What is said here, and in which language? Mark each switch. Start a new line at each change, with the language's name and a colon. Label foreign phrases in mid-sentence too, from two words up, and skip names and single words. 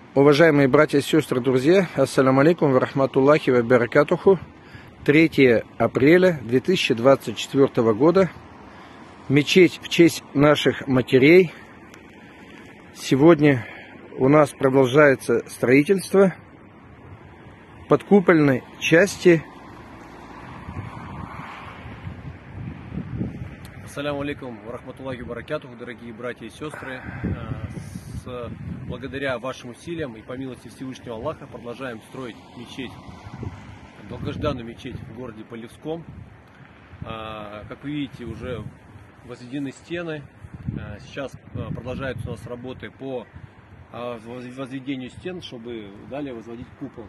Russian: Уважаемые братья и сестры, друзья,
Arabic: السلام عليكم ورحمة الله وبركاته.
Russian: 3 апреля 2024 года. Мечеть в честь наших матерей. Сегодня у нас продолжается строительство подкупольной части.
Arabic: السلام عليكم ورحمة الله وبركاته,
Russian: дорогие братья и сестры. Благодаря вашим усилиям и по милости Всевышнего Аллаха продолжаем строить мечеть, долгожданную мечеть в городе Полевском. Как вы видите, уже возведены стены. Сейчас продолжаются у нас работы по возведению стен, чтобы далее возводить купол.